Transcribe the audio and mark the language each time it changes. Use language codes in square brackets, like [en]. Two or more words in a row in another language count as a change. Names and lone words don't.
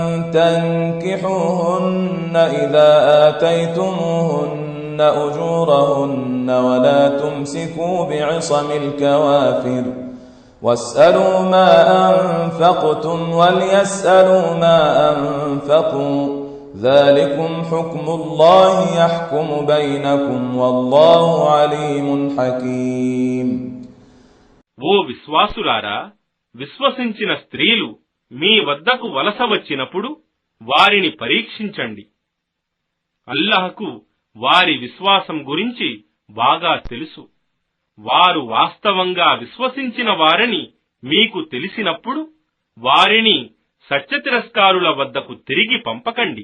[ar] تنكحوهن إذا آتيتموهن أجورهن ولا تمسكوا بعصم الكوافر واسألوا ما أنفقتم وليسألوا ما أنفقوا ذلكم حكم الله يحكم بينكم والله عليم حكيم. [te] ఓ విశ్వాసులారా, విశ్వసించిన స్త్రీలు మీ వద్దకు వలస వచ్చినప్పుడు వారిని పరీక్షించండి. అల్లాహ్కు వారి విశ్వాసం గురించి బాగా తెలుసు. వారు వాస్తవంగా విశ్వసించిన వారని మీకు తెలిసినప్పుడు వారిని సత్యతిరస్కారుల వద్దకు తిరిగి పంపకండి.